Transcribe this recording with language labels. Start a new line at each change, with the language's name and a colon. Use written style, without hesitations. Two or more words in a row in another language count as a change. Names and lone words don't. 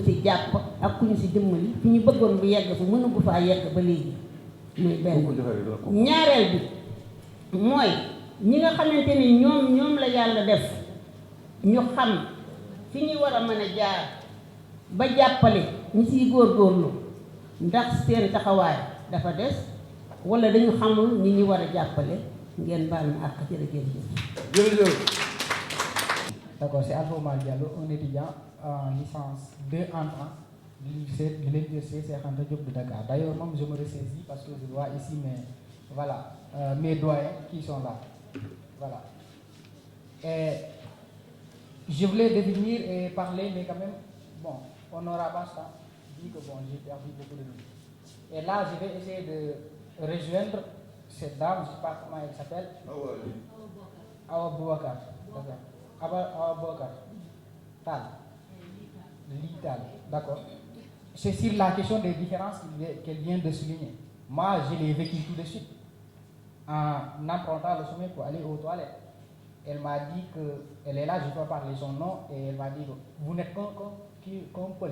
Wolof: ci jàpp ak ku ñu si dimbali fi ñu bëggoon bu yegg fu mënugu faa yegg ba léegi muy benn ñaareel bi mooy ñi nga xamante ni ñoom la yàlla def ñu xam fi ñu war a mën a jaar ba jàppale ñi siy góorgóorlu ndax seen taxawaay dafa des wala dañu xamul ñi ñu war a jàppale ngeen baal na ak jërëjëf.
French: D'accord, c'est Alpha Oumar Diallo, un étudiant en licence 2 entrant de l'université Cheikh Anta Diop de Dakar. D'ailleurs, même je me ressaisis parce que je vois ici mes doyens qui sont là. Voilà. Et je voulais devenir et parler, mais quand même, bon, Honorable Basta dit que bon, j'ai perdu beaucoup de minutes. Et là, je vais essayer de rejoindre cette dame, je ne sais pas comment elle s'appelle. Awa Bouakar. Awa Bouakar. Tal. Lital. D'accord. C'est sur la question des différences qu'elle vient de souligner. Moi, je l'ai vécu tout de suite. En empruntant le chemin pour aller aux toilettes. Elle m'a dit qu'elle est là, je ne peux pas parler son nom, et elle m'a dit, vous n'êtes qu'un Peul.